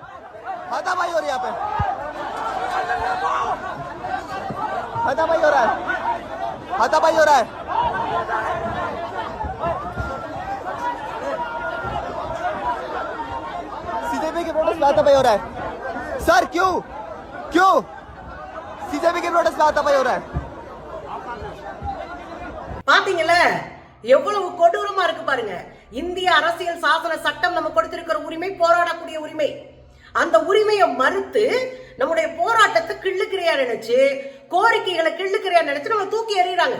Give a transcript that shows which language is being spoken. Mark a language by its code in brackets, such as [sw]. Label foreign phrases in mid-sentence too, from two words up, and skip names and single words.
[hi] हाथापाई हो रही है यहाँ पे, हाथापाई हो रहा है, हाथापाई हो रहा है। सीजेपी के प्रोटेस्ट में हाथापाई हो रहा है सर, क्यों क्यों सीजेपी के प्रोटेस्ट में हाथापाई हो रहा है? [ta] பாத்தீங்கல்ல எவ்வளவு கொடூரமா இருக்கு பாருங்க. இந்திய அரசியல் சாசன சட்டம் நம்ம கொடுத்திருக்கிற உரிமை போராடக்கூடிய உரிமை. அந்த உரிமையை மறுத்து நம்முடைய போராட்டத்தை கிள்ளுக்கிறையா நினைச்சு, கோரிக்கைகளை கிள்ளுக்கிறையா நினைச்சு நம்ம தூக்கி எறிகிறாங்க.